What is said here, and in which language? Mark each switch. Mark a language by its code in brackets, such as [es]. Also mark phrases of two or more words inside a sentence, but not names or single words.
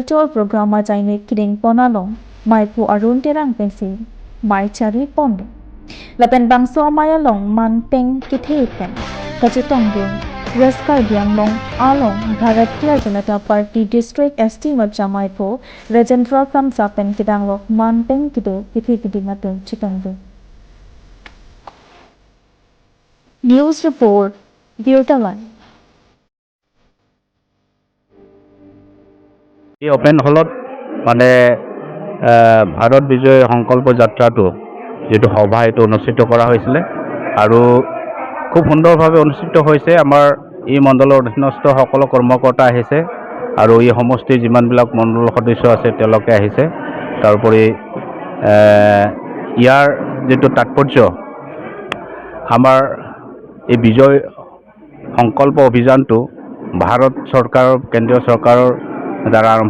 [mjw] 2 Program ajaine kiding ponalong maipu arun terang pensi mai chari pon lapen bangso mayalong man peng kithe pen kachitong ding West Karbi Anglong along Bharatiya Janata Party District ST Morcha maipu Rajendra Kamsa pen kidanglok man peng kithe mateng chitong ding News Report, Virtalan. [as] এই অপেন হলত মানে ভাৰত বিজয় সংকল্প যাত্ৰাটো যেটো সভা এটো অনুষ্ঠিত কৰা হৈছিল আৰু খুব সুন্দৰভাৱে অনুষ্ঠিত হৈছে আমাৰ এই মণ্ডলৰ অধীনস্থ সকলো কৰ্মকৰ্তা আহিছে আৰু এই সমষ্টি যিমানবিলাক মণ্ডল সদস্য আছে তেওঁলোকে আহিছে তাৰোপৰি ইয়াৰ যেটো তাৎপৰ্য আমাৰ এই বিজয় সংকল্প অভিযানটো ভাৰত চৰকাৰৰ কেন্দ্ৰীয় চৰকাৰৰ দ্বাৰা আৰম্ভ